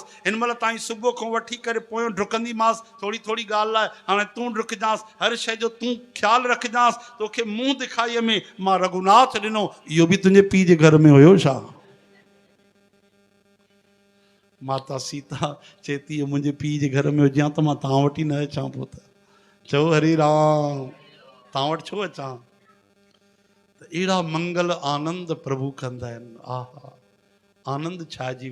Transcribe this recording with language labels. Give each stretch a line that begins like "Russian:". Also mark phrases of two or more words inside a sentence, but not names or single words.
Sindhi: हिन महिल ताईं सुबुह खां वठी करे पोयों डुकंदीमांसि थोरी थोरी ॻाल्हि लाइ, हाणे तूं डुकजांसि। हर शइ जो तूं ख़्यालु रखजांसि। तोखे मुंहुं दिखाईअ में मां रघुनाथ ॾिनो, इहो बि तुंहिंजे पीउ जे घर में हुयो छा? माता सीता चए थी मुंहिंजे पीउ जे घर में हुजां त मां तव्हां वटि ई न अचां पोइ त। चओ हरे राम, तव्हां वटि छो अचां? त अहिड़ा मंगल आनंद प्रभु कंदा आहिनि। आहा, आनंद छाइजी